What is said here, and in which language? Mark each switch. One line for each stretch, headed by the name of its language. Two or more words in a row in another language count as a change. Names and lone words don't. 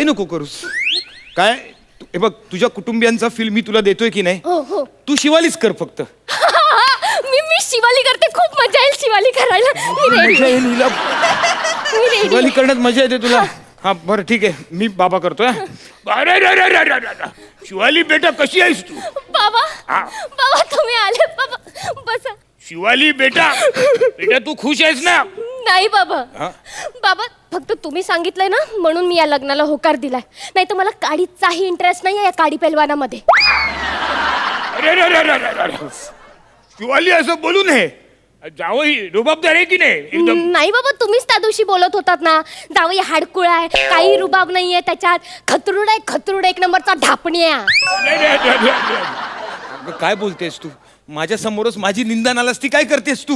Marathi: तू काही नको करूस. काय हे बघ तुझ्या कुटुंबियांचा फील मी तुला देतोय की नाही हो हो तू शिवालीच कर फक्त मी शिवाली करते, खूप मजा येईल शिवाली करायला. मी रेडी मजा येईल हिला. मी रेडी शिवाली करण्यात मजा येते तुला हा बरं ठीक आहे मी बाबा करतोय हा. अरे रे रे रे रे रे. शिवाली बेटा कशी आहेस तू बाबा हा. बाबा तुम्ही आले बाबा बसा. शिवाली बेटा बेटा तू खुश आहेस ना नाही बाबा हा? बाबा फक्त तुम्ही सांगितलंय ना म्हणून मी या लग्नाला होकार दिलाय, नाही तर मला काडीचाही इंटरेस्ट नाही या काडी पेलवानामध्ये. अरे रे रे रे रे रे. शिवाली असं बोलू नये जावई रुबाबदार आहे की नाही एकदम नाही बाबा तुम्हीच त्या दिवशी बोलत होतात ना जावई हाडकुळा आहे, काही रुबाब नाहीये त्याच्यात, खतरूड एक नंबरचा ढापण्या. नाही, नाही, नाही, नाही, नाही. अगं, काय बोलतेस तू माझ्या समोरच माझी निंदा नालास ती काय करतेस तू